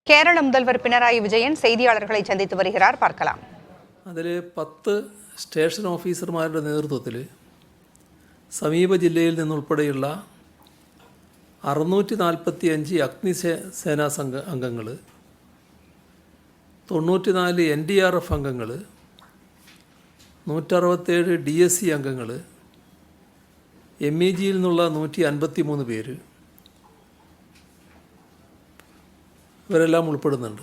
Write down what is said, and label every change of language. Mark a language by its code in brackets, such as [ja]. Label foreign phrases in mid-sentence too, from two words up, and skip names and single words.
[ta] கேரள முதல்வர் பினராயி விஜயன் செய்தியாளர்களை சந்தித்து வருகிறார். பார்க்கலாம். [ml] അതിൽ 10 സ്റ്റേഷൻ ഓഫീസർമാരുടെ നേതൃത്വത്തിൽ സമീപ ജില്ലയിൽ നിന്നുൾപ്പെടെയുള്ള 645 അഗ്നിസേനാ അംഗങ്ങൾ, 94 NDRF അംഗങ്ങൾ, 167 DSC അംഗങ്ങൾ, MEGയിൽ നിന്നുള്ള 153 പേര്, ഇവരെല്ലാം ഉൾപ്പെടുന്നുണ്ട്.